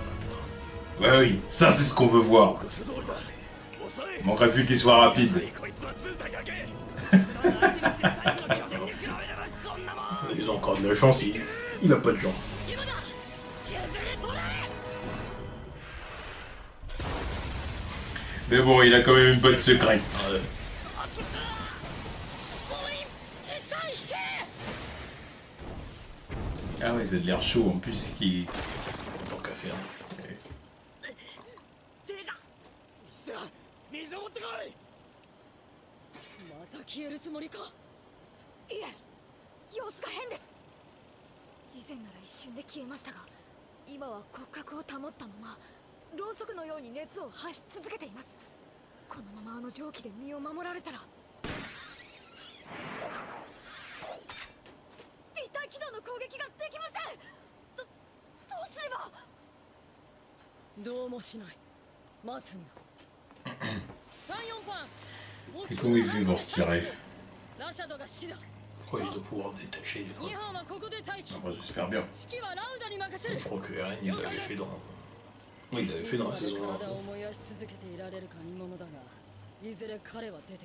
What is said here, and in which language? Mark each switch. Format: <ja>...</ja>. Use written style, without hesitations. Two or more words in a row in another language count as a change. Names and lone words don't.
<fr>Ouais, oui, ça c'est ce qu'on veut voir. Il manquerait plus qu'il soit rapide.</fr> <ja>こいつは図体だけ。</ja> <fr>Ils ont encore de la chance, il a pas de gens. Mais bon, il a quand même une bonne secrète. Ouais. Ah ouais, c'est de l'air chaud en plus qui... Tant qu'à faire.</fr> <ja>水を持ってこい。また消えるつもりかいえ様子が変です以前なら一瞬で消えましたが今は骨格を保ったままろうそくのように熱を発し続けていますこのままあの蒸気で身を守られたらできません。どうすれば。どうもしない。待つんだ。</ja> <fr>Et comment il fait pour se tirer? Oh, il doit pouvoir détacher les trucs. Ah, moi j'espère bien. Je crois que Eren, il l'avait fait dans... Oui, il l'avait fait dans la saison 1.</fr> <ja>いずれ彼は出てくる。</ja>